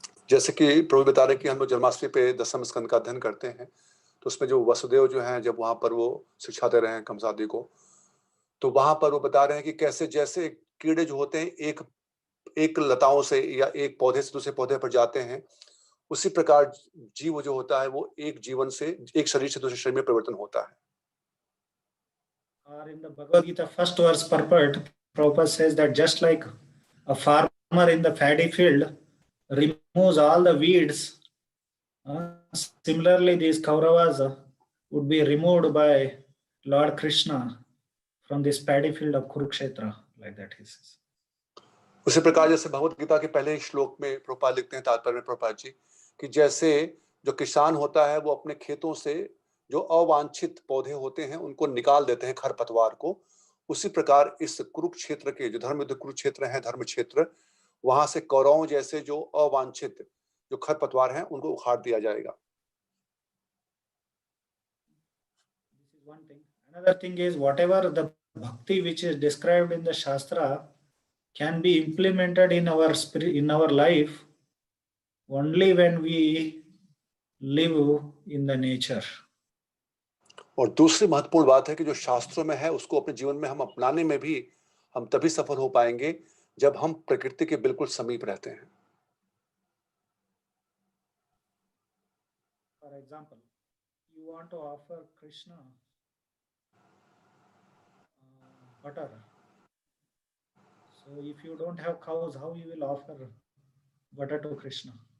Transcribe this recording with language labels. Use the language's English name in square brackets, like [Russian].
[Hindi] जैसे कि प्रभु बता रहे कि हम लोग जन्माष्टमी पे दसम स्कंद का अध्ययन करते हैं, तो उसमें जो वसुदेव जो हैं, जब वहां पर वो सिखाते रहे हैं कंसादी को, तो वहां पर वो बता रहे हैं कि कैसे जैसे कीड़े जो होते हैं एक लताओं से या एक पौधे से दूसरे पौधे पर जाते हैं, उसी प्रकार जीव जो होता है वो एक जीवन से, एक शरीर से दूसरे शरीर में परिवर्तन होता है. [English] Or in the Bhagavad Gita first verse purport, Prabhupada says that just like a farmer in the paddy field removes all the weeds, similarly these Kauravas would be removed by Lord Krishna from this paddy field of Kurukshetra, like that he says. [Hindi] उसी प्रकार जैसे भगवत गीता के पहले श्लोक में प्रभुपाद लिखते हैं, तात्पर्य में प्रभुपाद जी, कि जैसे जो किसान होता है वो अपने खेतों से जो अवांछित पौधे होते हैं उनको निकाल देते हैं, खरपतवार को, उसी प्रकार इस कुरुक्षेत्र के जो धर्म युद्ध कुरुक्षेत्र है, धर्म क्षेत्र, वहां से कौरवों जैसे जो अवांछित जो खरपतवार हैं उनको उखाड़ दिया जाएगा. [English] This is one thing. Another thing is whatever the bhakti which is described in the Shastra can be implemented in our spirit, in our life, only when we live in the nature. [Hindi] और दूसरी महत्वपूर्ण बात है कि जो शास्त्रों में है उसको अपने जीवन में हम अपनाने में भी हम तभी सफल हो पाएंगे जब हम प्रकृति के बिल्कुल समीप रहते हैं. [English] For example, you want to offer Krishna butter. So if you don't have cows, how you will offer butter to Krishna?